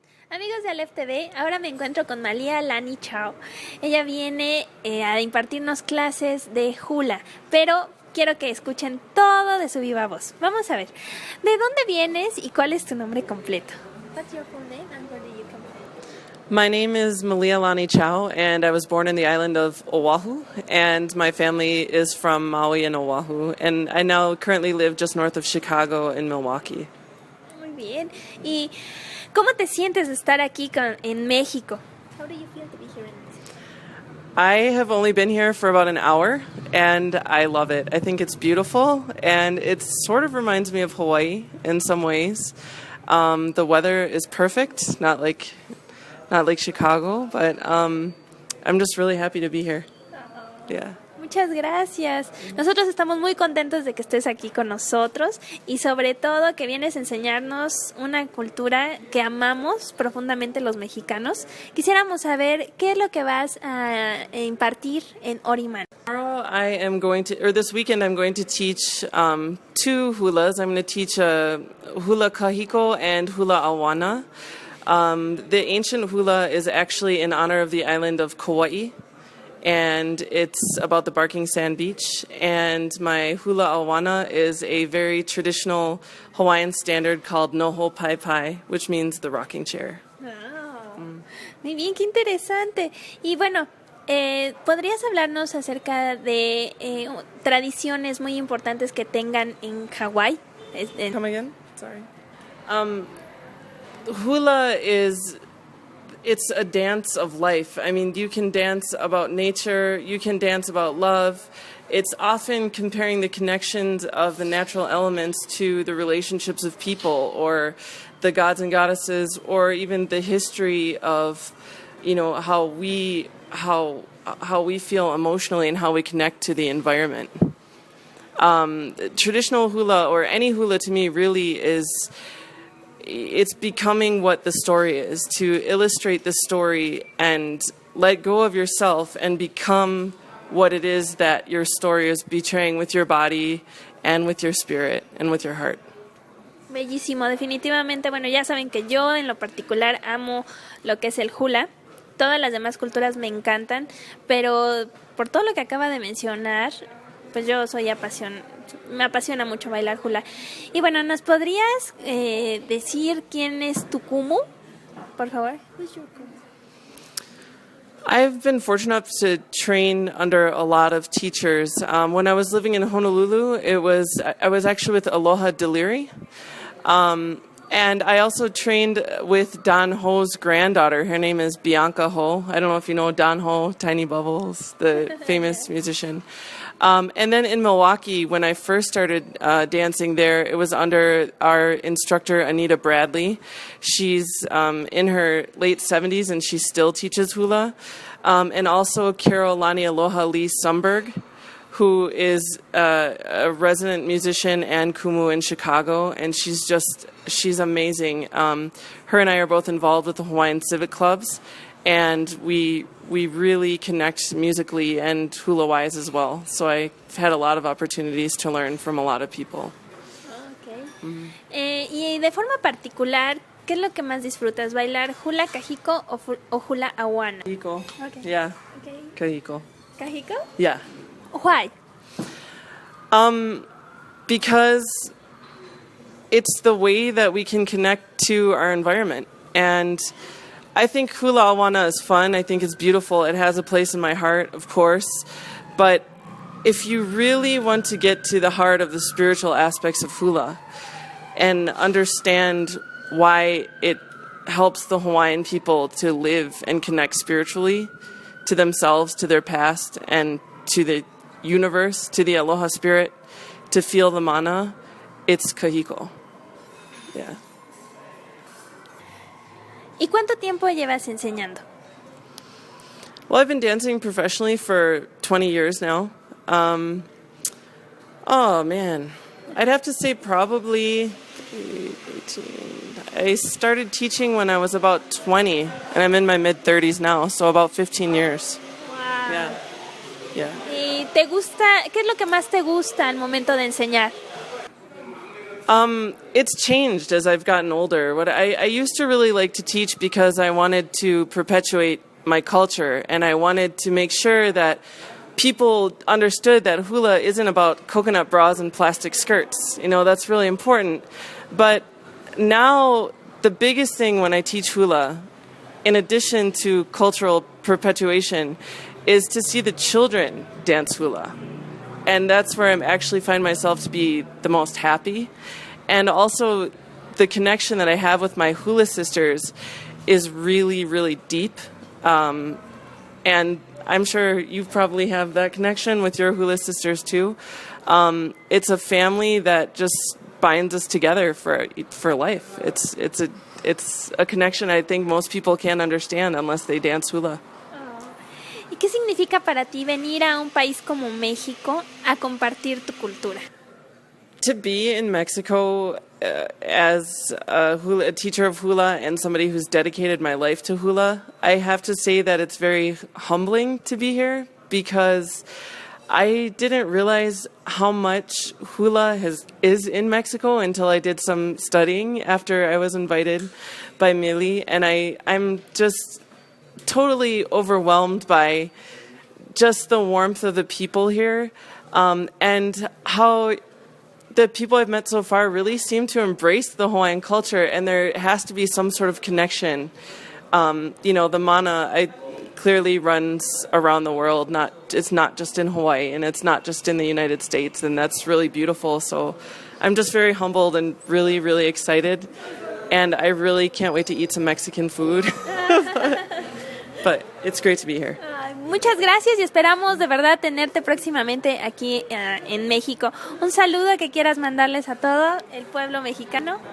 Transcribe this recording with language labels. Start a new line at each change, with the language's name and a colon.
Spanish: Amigos de Aleph TV, ahora me encuentro con Malia, Lani, Chow. Ella viene a impartirnos clases de hula, pero quiero que escuchen todo de su viva voz. Vamos a ver, ¿de dónde vienes y cuál es tu nombre completo?
English: What's your full name and where do you come from? My name is Mahealani Chow, and I was born in the island of Oahu, and my family is from Maui and Oahu, and I now currently live just north of Chicago in Milwaukee.
Spanish: Muy bien. ¿Y cómo te sientes de estar aquí en México?
English: How do you feel to be here in Mexico? I have only been here for about an hour, and I love it. I think it's beautiful, and it sort of reminds me of Hawaii in some ways. The weather is perfect, not like Chicago, but I'm just really happy to be here. Yeah.
Spanish: Muchas gracias. Nosotros estamos muy contentos de que estés aquí con nosotros y sobre todo que vienes a enseñarnos una cultura que amamos profundamente los mexicanos. Quisiéramos saber qué es lo que vas a impartir en Orimana.
English: Tomorrow this weekend I'm going to teach 2 hulas. I'm going to teach hula kahiko and hula awana. The ancient hula is actually in honor of the island of Kauai, and it's about the barking sand beach. And my hula awana is a very traditional Hawaiian standard called noho pai pai, which means the rocking chair.
Spanish: Muy bien, qué interesante. Y bueno, ¿podrías hablarnos acerca de tradiciones muy importantes que tengan en Hawái?
English: Come again? Sorry. Hula it's a dance of life. I mean, you can dance about nature, you can dance about love. It's often comparing the connections of the natural elements to the relationships of people or the gods and goddesses, or even the history of, how we feel emotionally and how we connect to the environment. Traditional hula, or any hula to me, really it's becoming what the story is, to illustrate the story and let go of yourself and become what it is that your story is betraying with your body and with your spirit and with your heart.
Spanish: Bellísimo, definitivamente. Bueno, ya saben que yo en lo particular amo lo que es el hula. Todas las demás culturas me encantan, pero por todo lo que acaba de mencionar, pues yo me apasiona mucho bailar hula. Y bueno, ¿nos podrías decir quién es tu kumu? Por favor.
English: I've been fortunate enough to train under a lot of teachers. When I was living in Honolulu, I was actually with Aloha Deliri. And I also trained with Don Ho's granddaughter. Her name is Bianca Ho. I don't know if you know Don Ho, Tiny Bubbles, the famous musician. And then in Milwaukee, when I first started dancing there, it was under our instructor, Anita Bradley. She's in her late 70s, and she still teaches hula. And also Carol Lani Aloha Lee Sumberg, who is a resident musician and kumu in Chicago, and she's amazing. Her and I are both involved with the Hawaiian Civic Clubs, and we really connect musically and hula-wise as well. So I've had a lot of opportunities to learn from a lot of people. Okay.
Spanish: Y de forma particular, ¿qué es lo que más disfrutas? ¿Bailar hula kahiko o hula awana?
English: Kahiko. Okay. Yeah. Okay. Kahiko. ¿Kahiko? Yeah. Why? Because it's the way that we can connect to our environment. And I think hula awana is fun. I think it's beautiful. It has a place in my heart, of course. But if you really want to get to the heart of the spiritual aspects of hula and understand why it helps the Hawaiian people to live and connect spiritually to themselves, to their past, and to the universe, to the aloha spirit, to feel the mana, it's kahiko. Yeah.
Spanish: ¿Y cuánto tiempo llevas enseñando?
English: Well, I've been dancing professionally for 20 years now. Oh, man. I'd have to say probably 18. I started teaching when I was about 20, and I'm in my mid-30s now, so about 15 years. Wow. Yeah. Yeah.
Spanish: ¿Y te gusta, qué es lo que más te gusta al momento de enseñar?
English: It's changed as I've gotten older. What I used to really like to teach because I wanted to perpetuate my culture, and I wanted to make sure that people understood that hula isn't about coconut bras and plastic skirts. You know, that's really important. But now the biggest thing when I teach hula, in addition to cultural perpetuation, is to see the children dance hula. And that's where I actually find myself to be the most happy. And also the connection that I have with my hula sisters is really, really deep. And I'm sure you probably have that connection with your hula sisters too. It's a family that just binds us together for life. It's a connection I think most people can't understand unless they dance hula.
Spanish: ¿Y qué significa para ti venir a un país como México a compartir tu cultura?
English: To be in Mexico as a teacher of hula and somebody who's dedicated my life to hula, I have to say that it's very humbling to be here because I didn't realize how much hula is in Mexico until I did some studying after I was invited by Mili, and I'm just totally overwhelmed by just the warmth of the people here, and how the people I've met so far really seem to embrace the Hawaiian culture, and there has to be some sort of connection. The mana clearly runs around the world. It's not just in Hawaii, and it's not just in the United States, and that's really beautiful. So I'm just very humbled and really, really excited, and I really can't wait to eat some Mexican food. But it's great to be here.
Spanish: Muchas gracias y esperamos de verdad tenerte próximamente aquí en México. Un saludo que quieras mandarles a todo el pueblo mexicano.